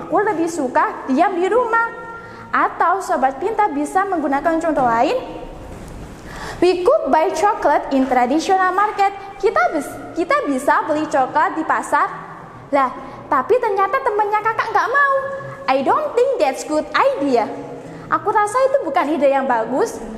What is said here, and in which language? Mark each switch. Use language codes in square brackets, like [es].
[id] Aku lebih suka diam di rumah. Atau sobat pintar bisa menggunakan contoh lain. [en] We could buy chocolate in traditional market. [id] Kita bisa beli coklat di pasar. Lah, tapi ternyata temannya kakak nggak mau. [en] I don't think that's good idea. [id] Aku rasa itu bukan ide yang bagus.